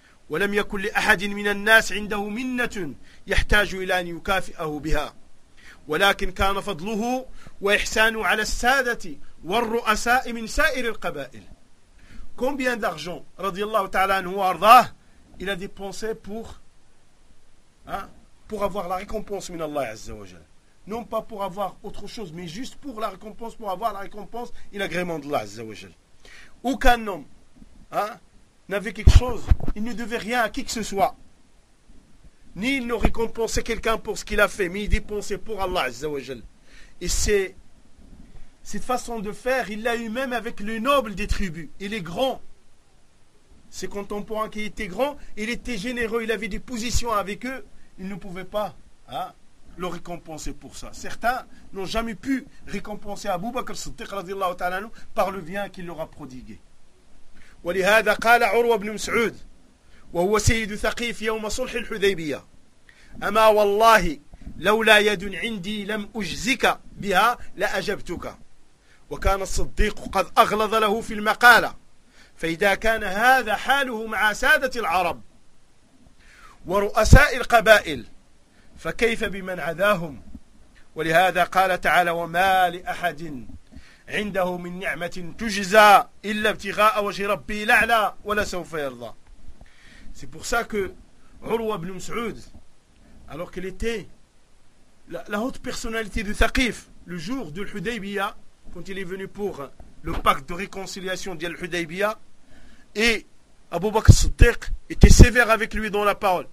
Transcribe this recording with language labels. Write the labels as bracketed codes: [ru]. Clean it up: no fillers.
[ar] ولم يكن لأحد من الناس عنده منة يحتاج إلى أن يكافئه بها ولكن كان فضله وإحسانه على السادة والرؤساء من سائر القبائل. [fr] Combien d'argent, رضي الله تعالى عنه وارضاه, il a dépensé pour avoir la récompense من الله عز وجل. Non pas pour avoir autre chose, mais juste pour la récompense, pour avoir la récompense et l'agrément de الله عز وجل. Aucun homme, n'avait quelque chose, il ne devait rien à qui que ce soit. Ni il ne récompensait quelqu'un pour ce qu'il a fait, mais il dépensait pour Allah Azza wa Jal. Et c'est cette façon de faire, il l'a eu même avec les nobles des tribus. Il est grand. Ses contemporains qui étaient grands, il était généreux, il avait des positions avec eux. Il ne pouvait pas le récompenser pour ça. Certains n'ont jamais pu récompenser Abu Bakr Siddiq radiallahu ta'ala anhu par le bien qu'il leur a prodigué. [ar] ولهذا قال عروة بن مسعود وهو سيد ثقيف يوم صلح الحديبية أما والله لولا يد عندي لم أجزك بها لأجبتك وكان الصديق قد أغلظ له في المقالة فإذا كان هذا حاله مع سادة العرب ورؤساء القبائل فكيف بمن عذاهم ولهذا قال تعالى وما لأحد عنده من نعمة تجزى إلا ابتغاء وجه ربي الأعلى ولا سوف يرضى. [fr] C'est pour ça que Urwa ibn Mas'ud, alors qu'il était la haute personnalité de Thaqif, le jour de l'Hudaybiya, quand il est venu pour le pacte de réconciliation de l'Hudaybiya, et Abu Bakr Siddiq était sévère avec lui dans la parole.